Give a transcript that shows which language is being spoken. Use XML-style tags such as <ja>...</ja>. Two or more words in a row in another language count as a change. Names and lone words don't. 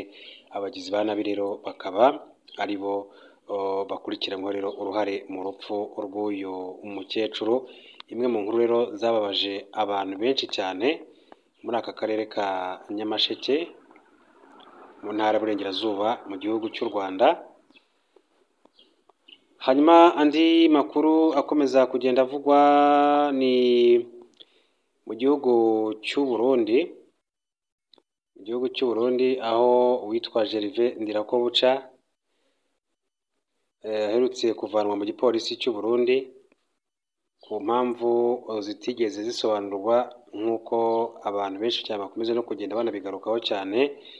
<rw>Abagizi ba nabi rero bakaba aribo bakurikiranywe rero uruhare mu rupfu rw'uyu umukecuru. Imwe mu nkuru rero zababaje abantu benshi cyane muri aka karere ka Nyamasheke mu ntara y'Uburengerazuba mu gihugu cy'u Rwanda. Hanyuma andi makuru akomeza kugenda avugwa ni mu gihugu cy'u Burundi. Mu gihugu cy'u Burundi aho uwitwa Gervais Ndirakobuca aherutse kuvanwa mu gipolisi cy'u Burundi ku mpamvu zitigeze zisobanurwa nk'uko abantu benshi cyane bakomeza no kugenda banabigarukaho cyane.</rw>